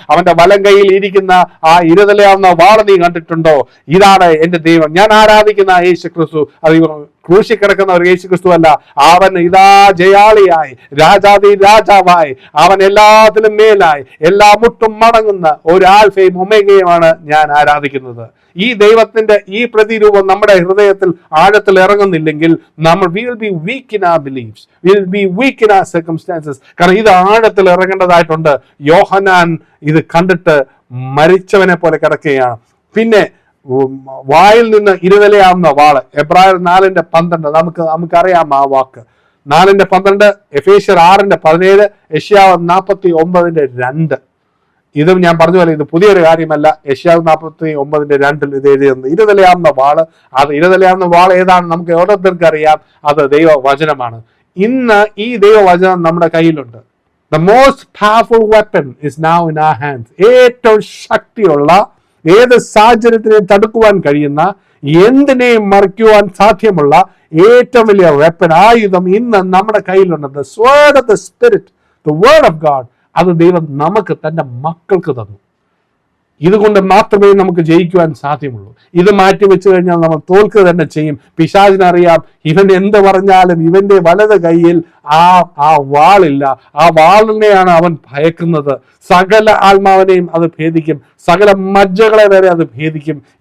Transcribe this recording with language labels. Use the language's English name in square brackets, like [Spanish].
[Malayalam] അവന്റെ വലം കൈയിൽ ഇരിക്കുന്ന ആ ഇരുതലയാവുന്ന വാള് നീ കണ്ടിട്ടുണ്ടോ? ഇതാണ് എന്റെ ദൈവം, ഞാൻ ആരാധിക്കുന്ന യേശു ക്രിസ്തു. അത് ക്രൂശി കിടക്കുന്ന ഒരു യേശു ക്രിസ്തു അല്ല, അവൻ ഇതാ ജയാളിയായി, രാജാതി രാജാവായി, അവൻ എല്ലാത്തിലും മേലായി, എല്ലാ മുട്ടും മടങ്ങുന്ന ഒരു ആൽഫയും ഒമേഗയുമാണ് ഞാൻ ആരാധിക്കുന്നത്. ഈ ദൈവത്തിന്റെ ഈ പ്രതിരൂപം നമ്മുടെ ഹൃദയത്തിൽ ആഴത്തിൽ ഇറങ്ങുന്നില്ലെങ്കിൽ നമ്മൾ [English] we will be weak in our beliefs, we will be weak in our circumstances. [Malayalam] കാരണം ഇത് ആഴത്തിൽ ഇറങ്ങേണ്ടതായിട്ടുണ്ട്. യോഹന്നാൻ ഇത് കണ്ടിട്ട് മരിച്ചവനെ പോലെ കിടക്കുകയാണ്. പിന്നെ വായിൽ നിന്ന് ഇരുതലയാവുന്ന വാള്, എബ്രായർ 4:12 നമുക്കറിയാം ആ വാക്ക്. 4:12, എഫേസ്യർ 6:17, യെശയ്യാവ് 49:2. ഇതും ഞാൻ പറഞ്ഞ പോലെ ഇത് പുതിയൊരു കാര്യമല്ല. യെശയ്യാവ് 49:2 ഇത് എഴുതിയത് ഇരുതലയാവുന്ന വാള്. അത് ഇരുതലയാവുന്ന വാൾ ഏതാണ് നമുക്ക് ഓരോരുത്തർക്കും അറിയാം, അത് ദൈവവചനമാണ്. ഇന്ന് ഈ ദൈവവചനം നമ്മുടെ കയ്യിലുണ്ട്. [English] The most powerful weapon is now in our hands. [Malayalam] ഏറ്റവും ശക്തിയുള്ള, ഏത് സാഹചര്യത്തിനെയും തടുക്കുവാൻ കഴിയുന്ന, എന്തിനേയും മറിക്കുവാൻ സാധ്യമുള്ള ഏറ്റവും വലിയ വെപ്പൻ, ആയുധം ഇന്ന് നമ്മുടെ കയ്യിലുണ്ട്. [English] The sword of the Spirit, the word of God. [Malayalam] അത് ദൈവം നമുക്ക് തന്റെ മക്കൾക്ക് തന്നു. ഇതുകൊണ്ട് മാത്രമേ നമുക്ക് ജയിക്കുവാൻ സാധ്യമുള്ളൂ. ഇത് മാറ്റി വെച്ചു കഴിഞ്ഞാൽ നമ്മൾ തോൽക്കുക തന്നെ ചെയ്യും. പിശാചിനറിയാം, ഇവൻ എന്ത് പറഞ്ഞാലും ഇവന്റെ വലത് കയ്യിൽ ആ വാളില്ല. ആ വാളിനെയാണ് അവൻ ഭയക്കുന്നത്. സകല ആത്മാവിനെയും അത് ഭേദിക്കും, സകല മജ്ജകളെ വരെ അത് ഭേദിക്കും.